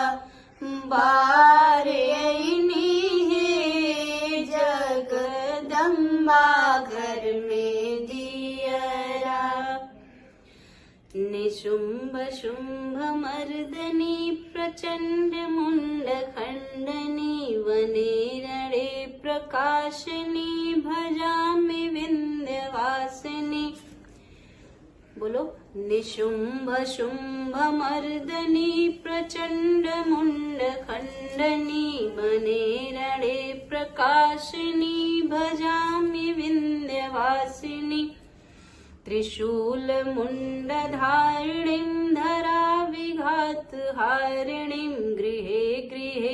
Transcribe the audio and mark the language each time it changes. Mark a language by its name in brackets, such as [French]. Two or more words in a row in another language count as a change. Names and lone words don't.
[Bhojpuri] बार ऐनी है, जगदम्बा घर में दियरा [Sanskrit] निशुंभ शुंभ मर्दनी प्रचंड मुंड खंडनी, वनेरणे प्रकाशनी भजामि विंध्यवासिनी। बोलो निशुंभ शुंभ मर्दनी प्रचंड मुंड खंडनी, वनेरणे प्रकाशनी भजामि विंध्यवासिनी, त्रिशूल मुंडधारिणीं धरा विघात हारिणीं, गृहे गृहे